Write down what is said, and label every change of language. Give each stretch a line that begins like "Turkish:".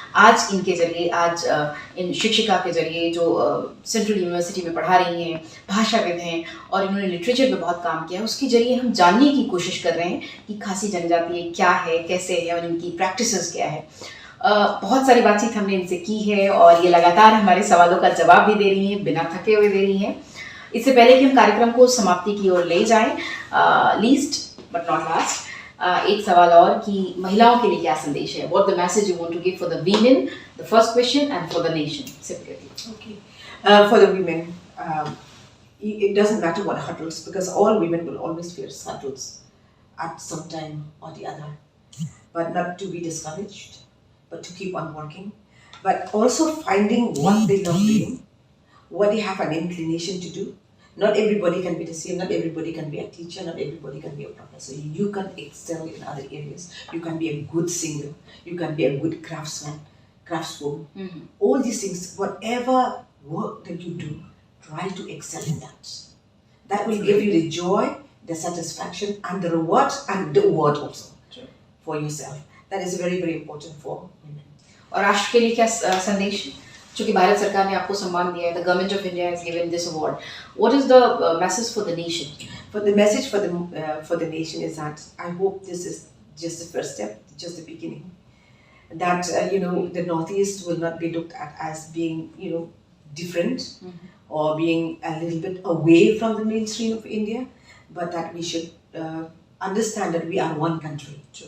Hindi: आज इनके जरिए, आज इन शिक्षिका के जरिए जो सेंट्रल यूनिवर्सिटी में पढ़ा रही हैं, भाषाविद हैं और इन्होंने लिटरेचर में बहुत काम किया है, उसके जरिए हम जानने की कोशिश कर रहे हैं कि खासी जनजाति क्या है, कैसे है और इनकी प्रैक्टिसेस क्या है। बहुत सारी बातचीत हमने इनसे की है और ये लगातार हमारे सवालों का जवाब भी दे रही हैं, बिना थके हुए दे रही हैं। इससे पहले कि हम कार्यक्रम को समाप्ति की ओर ले जाएं,
English: least but not last,
Hindi: एक सवाल और कि महिलाओं के लिए क्या संदेश है?
English: What the message you want to give for the women, the first question, and for the nation separately? Okay, for the women, it doesn't matter what hurdles, because all women will always face hurdles at some time or the other, but not to be discouraged, but to keep on working, but also finding what they love doing, what they have an inclination to do, Not everybody can be the same. Not everybody can be a teacher. Not everybody can be a professor. You can excel in other areas. You can be a good singer. You can be a good craftsman, craftswoman. Mhm. All these things, whatever work that you do, try to excel in that. That will give you the joy, the satisfaction, and the reward, and the award also for yourself. That is very, very important for women.
Hindi: और राष्ट्र के लिए क्या संदेश है? चूंकि भारत सरकार ने आपको सम्मान दिया है,
English: the government of India has given this award. What is the message for the nation? For the message for the nation is that I hope this is just the first step, just the beginning. That the Northeast will not be looked at as being different or being a little bit away from the mainstream of India, but that we should understand that we are one country.